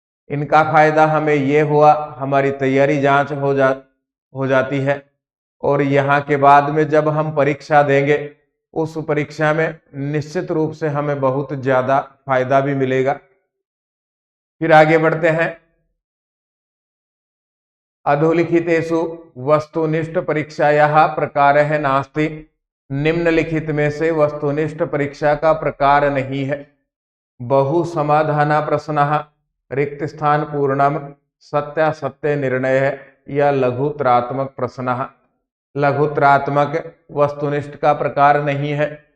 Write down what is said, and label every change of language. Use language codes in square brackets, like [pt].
[hi] इनका फायदा हमें ये हुआ, हमारी तैयारी जांच हो जाती है और यहाँ के बाद में जब हम परीक्षा देंगे, उस परीक्षा में निश्चित रूप से हमें बहुत ज्यादा फायदा भी मिलेगा। फिर आगे बढ़ते हैं। [sa] अधोलिखितेषु वस्तुनिष्ठ परीक्षायाः प्रकारः नास्ति। [hi] निम्नलिखित में से वस्तुनिष्ठ परीक्षा का प्रकार नहीं है। [sa] बहु समाधाना प्रश्नः, रिक्त स्थान पूर्णम, सत्यासत्य निर्णय या लघुत्रात्मक प्रश्नः। [hi] लघुत्रात्मक वस्तुनिष्ठ का प्रकार नहीं है।